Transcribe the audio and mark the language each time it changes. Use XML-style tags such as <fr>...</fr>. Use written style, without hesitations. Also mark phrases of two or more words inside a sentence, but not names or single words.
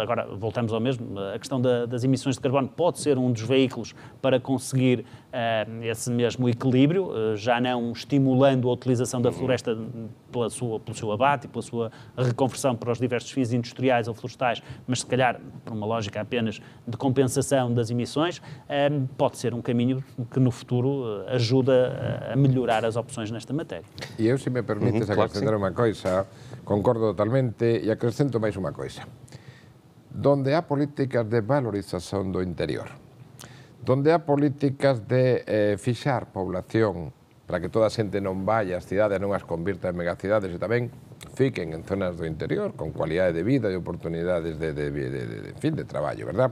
<pt>Agora, voltamos ao mesmo, a questão das emissões de carbono pode ser um dos veículos para conseguir esse mesmo equilíbrio, já não estimulando a utilização da floresta pelo seu abate e pela sua reconversão para os diversos fins industriais ou florestais, mas se calhar por uma lógica apenas de compensação das emissões, pode ser um caminho que no futuro ajuda a melhorar as opções nesta matéria.</pt> <gl>E eu, se me permites acrescentar unha coisa, concordo totalmente e acrescento máis unha coisa. Donde há políticas de valorización do interior, donde há políticas de fixar población para que toda a xente non vai ás cidades, non as convirta en megacidades e tamén fiquen en zonas do interior con cualidade de vida e oportunidades de traballo, verdad?</gl>